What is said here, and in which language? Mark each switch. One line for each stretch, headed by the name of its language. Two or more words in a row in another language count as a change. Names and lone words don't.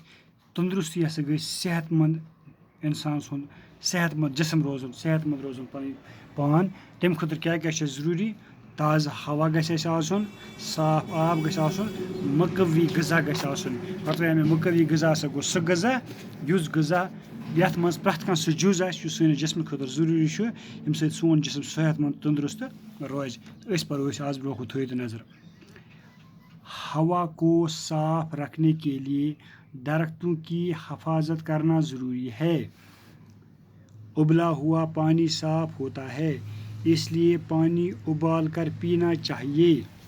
Kashmiri: تندرستی ہسا گٔے صحت مند اِنسان سُنٛد صحت مند جسم روزُن پنٕنۍ پان تمہِ خٲطرٕ کیاہ کیاہ چھُ ضروٗری تازٕ ہوا گژھِ اَسہِ آسُن صاف آب گژھِ آسُن مُقوی غذا گژھِ آسُن پتہٕ وَنیو مےٚ مُقوی غذا ہسا گوٚو سُہ غذا یُس غذا یَتھ منٛز پرٛٮ۪تھ کانٛہہ سُہ جُز آسہِ یُس سٲنِس جسمہٕ خٲطرٕ ضروٗری چھُ ییٚمہِ سۭتۍ سون جسم صحت مند تندرست روزِ أسۍ پرو آز برونٛہہ کُن تھٲیِو نظر
Urdu: ہوا کو صاف رکھنے کے لیے درختوں کی حفاظت کرنا ضروری ہے ابلا ہوا پانی صاف ہوتا ہے اس لیے پانی ابال کر پینا چاہیے